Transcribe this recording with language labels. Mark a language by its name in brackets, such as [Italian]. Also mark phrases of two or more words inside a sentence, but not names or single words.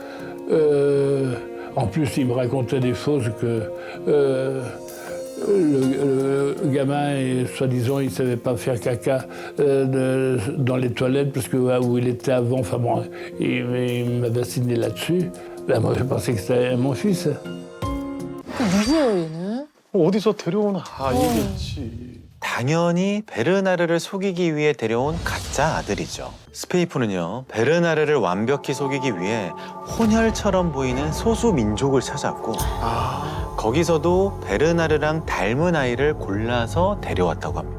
[French] En plus, il me racontait des choses que le gamin, soi-disant, il ne savait pas faire caca dans les toilettes parce que où il était avant, enfin bon, il m'a bassiné là-dessus. Là, moi, je pensais que c'était mon fils. [Korean] 누구예요 얘는? 어디서 데려온 아이겠지. 당연히 베르나르를 속이기 위해 데려온 가짜 아들이죠. 스페이프는요, 베르나르를 완벽히 속이기 위해 혼혈처럼 보이는 소수 민족을 찾았고 거기서도 베르나르랑 닮은 아이를 골라서 데려왔다고 합니다.